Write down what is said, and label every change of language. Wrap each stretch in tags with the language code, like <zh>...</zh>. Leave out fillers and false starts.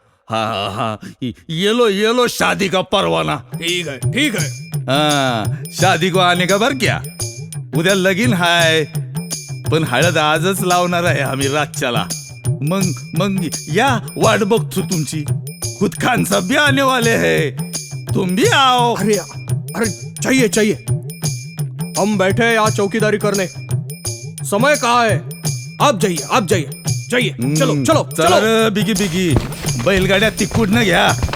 <hi>हाँ हाँ, ये लो शादी का परवाना. ठीक है, ठीक है. हाँ, शादी को आने का बर क्या.</hi> <mr>उद्या लगीन हाय, पण हळद आजच लावणार आहे आम्ही रातच्याला. मग या, वाट बघतो तुमची.</mr> <hi>खुद खान साहब भी आने वाले हैं, तुम भी आओ. अरे अरे, चाहिए चाहिए. हम बैठे हैं यहाँ चौकीदारी करने. समय कहाँ है? आप जाइए, आप जाइए, जाइए. चलो चलो चलो.</hi> <mr>चल बिगी बिगी, बैलगाड्या तिकडनं घ्या.</mr>